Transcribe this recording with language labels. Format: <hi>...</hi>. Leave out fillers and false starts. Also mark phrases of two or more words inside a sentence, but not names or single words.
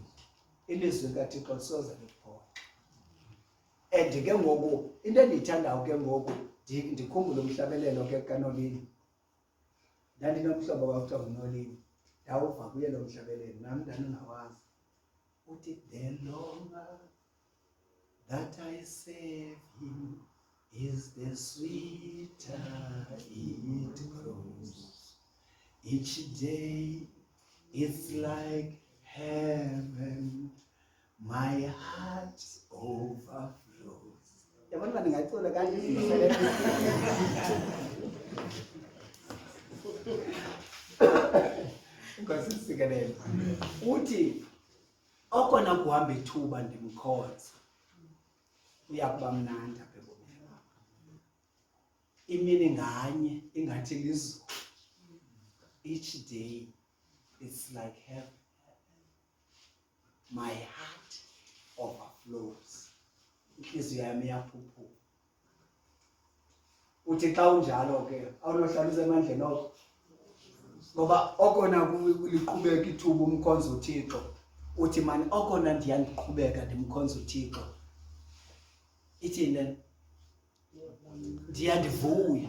<xh>Ilizwi kaThixo lisoze liphole. And ke ngoku into endiyithandayo ke ngoku ndikhumbula umhlabelelo ke kaNolini. Ndandinomhlobo wakuthiwa nguNolini. Ndawuva kuye lo mhlabelelo nami ndandingawazi. Uthi</xh> <en>the longer that I serve him is the sweeter it grows. Each day it's like heaven, my heart overflows.</en> <xh>Yabona ndingacula kanti Inkosi isikelele. Uthi okona kuhamba ithuba ndimkhonza uyakuba mnandi apha ebomini bakho. Imini nganye ingathi lizulu.</xh> <en>Each day it's like heaven. My heart overflows.</en> <xh>Inhliziyo yami iyaphuphuka. Uthi xa unjalo ke awunohlalisa emandleni okho. Ngoba okona kuliqhubeka ithuba umkhonzo uThixo. Uthi mani okona ndiyandiqhubeka ndimkhonza uThixo. Ithini lena? Ndiyandivuya.</xh>